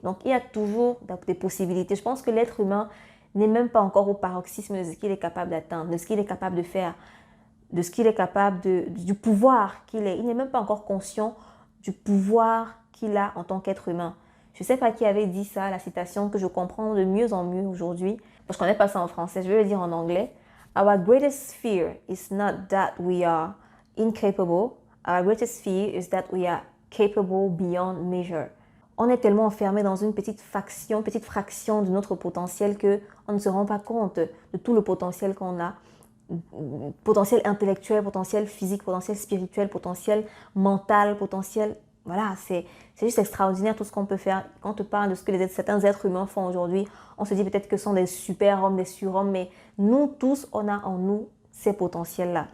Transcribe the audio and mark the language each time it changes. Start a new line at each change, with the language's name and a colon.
French: Donc, il y a toujours des possibilités. Je pense que l'être humain n'est même pas encore au paroxysme de ce qu'il est capable d'atteindre, de ce qu'il est capable de faire, de ce qu'il est capable du pouvoir qu'il est. Il n'est même pas encore conscient du pouvoir qu'il a en tant qu'être humain. Je ne sais pas qui avait dit ça, la citation que je comprends de mieux en mieux aujourd'hui. Je ne connais pas ça en français, je vais le dire en anglais.
English: Our greatest fear is not that we are incapable. Our greatest fear is that we are capable beyond measure.
French: On est tellement enfermé dans une petite fraction de notre potentiel qu'on ne se rend pas compte de tout le potentiel qu'on a. Potentiel intellectuel, potentiel physique, potentiel spirituel, potentiel mental, potentiel... Voilà, c'est juste extraordinaire tout ce qu'on peut faire. Quand on te parle de ce que certains êtres humains font aujourd'hui, on se dit peut-être que ce sont des super-hommes, des surhommes, mais nous tous, on a en nous ces potentiels-là.